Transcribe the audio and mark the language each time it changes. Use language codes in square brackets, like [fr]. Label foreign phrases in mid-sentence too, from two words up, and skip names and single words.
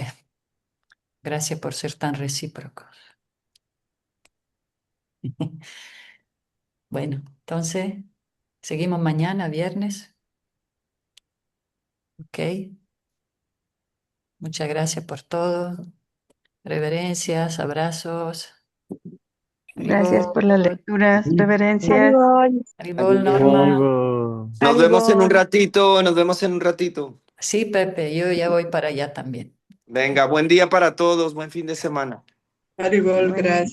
[es] Gracias por ser tan recíprocos. Bueno, entonces, seguimos mañana, viernes. Ok. Muchas gracias por todo. Reverencias, abrazos. Gracias por las lecturas, Ujú. reverencias. Haribol. Haribol, Norma. Haribol. Nos vemos en un Haribol. ratito, nos vemos en un ratito. Sí, Pepe, yo ya voy para allá también. Venga, buen día para todos, buen fin de semana. Bueno.